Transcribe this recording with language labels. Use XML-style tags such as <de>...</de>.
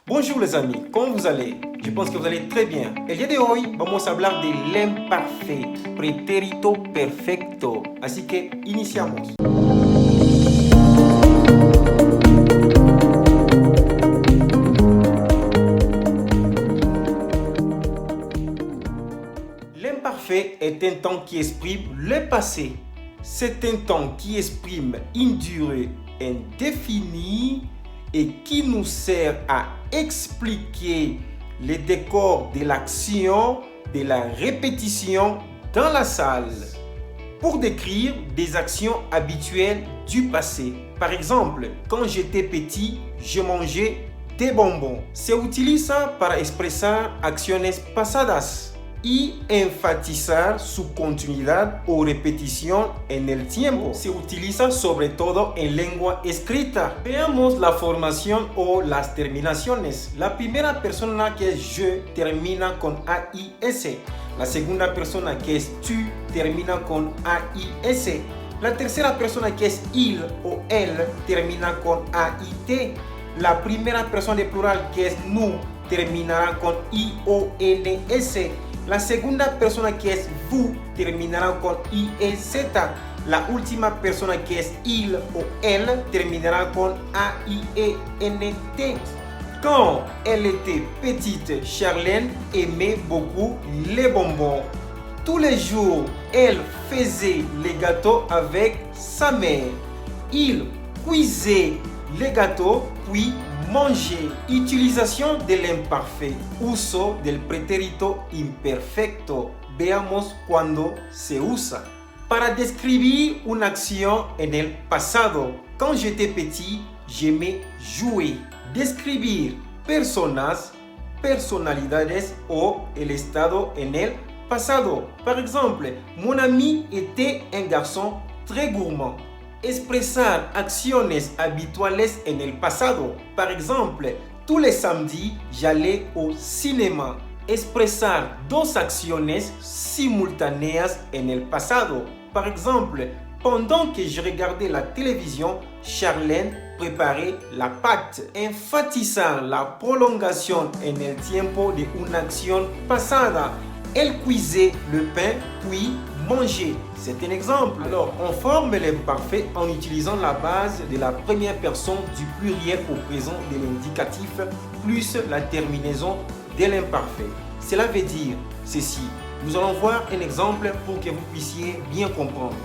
<fr>Bonjour les amis, comment vous allez? Je pense que vous allez très bien.</fr> <es>El día de hoy vamos a hablar del imperfecto, pretérito perfecto. Así que iniciamos.</es> <fr>L'imparfait est un temps qui exprime le passé. C'est un temps qui exprime une durée indéfinie et qui nous sert à expliquer les décors de l'action, de la répétition dans la salle, pour décrire des actions habituelles du passé. Par exemple, quand j'étais petit, je mangeais des bonbons.</fr> <es>Se utiliza para expresar acciones pasadas y enfatizar su continuidad o repetición en el tiempo. Se utiliza sobre todo en lengua escrita. Veamos la formación o las terminaciones. La primera persona que es je termina con AIS. La segunda persona que es tu termina con AIS. La tercera persona que es il o elle termina con AIT. La primera persona de plural que es nous terminará con IONS. La segunda persona que es vous terminará con IEZ. La última persona que es il o elle terminará con AIENT.</es> <fr>Quand elle était petite, Charlène aimait beaucoup les bonbons. Tous les jours, elle faisait les gâteaux avec sa mère. Il cuisait les gâteaux puis manger.</fr> <es>Utilización del imparfait. Uso del pretérito imperfecto. Veamos cuándo se usa. Para describir una acción en el pasado.</es> <fr>Quand j'étais petit, j'aimais jouer.</fr> <es>Describir personas, personalidades o el estado en el pasado.</es> <fr>Par exemple, mon ami était un garçon très gourmand.</fr> <es>Expresar acciones habituales en el pasado.</es> <fr>Par exemple, tous les samedis, j'allais au cinéma.</fr> <es>Expresar dos acciones simultáneas en el pasado.</es> <fr>Par exemple, pendant que je regardais la télévision, Charlène préparait la pâte.</fr> <es>Enfatizar la prolongation en el tiempo de una acción pasada.</es> <fr>Elle cuisait le pain puis manger. C'est un exemple. Alors, on forme l'imparfait en utilisant la base de la première personne du pluriel au présent de l'indicatif plus la terminaison de l'imparfait. Cela veut dire ceci. Nous allons voir un exemple pour que vous puissiez bien comprendre.</fr>